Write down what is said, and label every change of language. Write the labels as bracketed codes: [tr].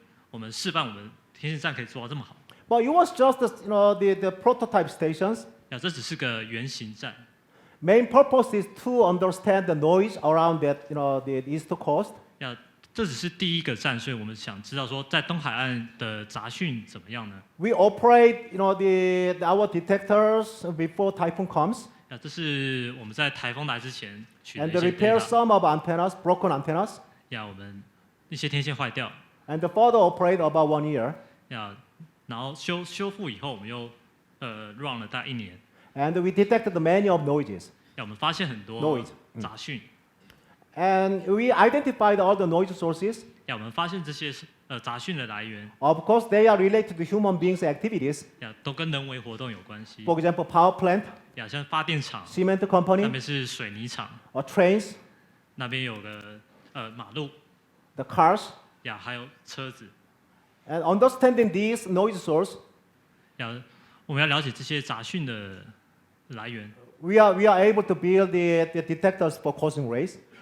[zh] 我们示范我们天线站可以做到这么好。 [en] But it was just the prototype stations. [zh] 这只是个原型站。 [en] Main purpose is to understand the noise around that the east coast. [zh] 这只是第一个站，所以我们想知道说，在东海岸的杂讯怎么样呢？ [en] We operate our detectors before typhoon comes. [zh] 这是我们在台风来之前取的 [en] And [zh] 一些 [en] repair data。 some of antennas, broken antennas. [zh] 我们一些天线坏掉。 [en] And further operate about 1 year. [zh] 然后修复以后，我们又run 了大概1年。 [en] And we detected many of noises. [zh] 我们发现很多 [en] Noise [zh] 杂讯。 [en] And we identified all the noise sources. [zh] 我们发现这些杂讯的来源。 [en] Of course, they are related to human beings' activities. [zh] 都跟人为活动有关系。 [en] For example, power plant. [zh] 像发电厂。 [en] Cement company. [zh] 那边是水泥厂。 [en] Or trains. [zh] 那边有个马路。 [en] The cars. [zh] 还有车子。 [en] And understanding these noise source. [zh] 我们要了解这些杂讯的来源。 [en] We are able to build the detectors for cosmic rays.